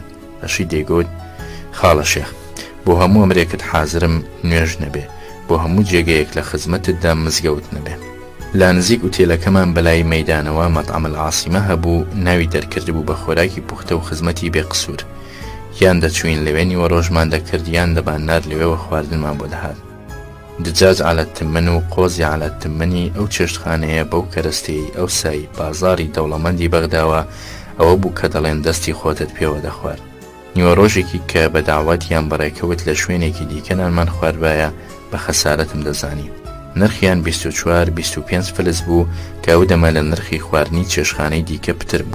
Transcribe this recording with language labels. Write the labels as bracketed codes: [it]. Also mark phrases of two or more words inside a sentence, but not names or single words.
[ckb] ڕەشید دەیگوت خاڵە شێخ، بۆ هەموو ئەمرێکت حازرم نوێژ نەبێ، بۆ هەموو جێگەیەک لە خزمەتتدا مزگەوت نەبێ. لا نزیک ئوتێلەکەمان بەلای مەیدانەوە مەطعەم العاسیمە هەبوو، ناوی دەرکرد بوو بە خۆراکی پوختە و خزمەتی بێقسوور. یان دەچوین لەوێنیوە ڕۆژمان دەکرد، یان دەباننار لەوێوە خواردنمان بۆ دەهات. [ar] دجاج على التمن [ckb] و [ar] قۆزی على التمنی [ckb] ئەو چێشتخانەیە بەو کەرەستەی ئەو سای بازاری دەوڵەمەندی بەغداوە ئەوە بوو کە دەڵێن دەستی خۆتت پێوە دەخوارد. نیوە ڕۆژێکی کە بە داوەتیان بەڕێکەوت لە شوێنێکی دیکەنانمان خواردبایە بە خەسارەتم دەزانی. نرخیان 24-25 فلس بوو کە ئەو دەمە لە نرخی خواردنی چێشخانەی دیکە پتر بوو.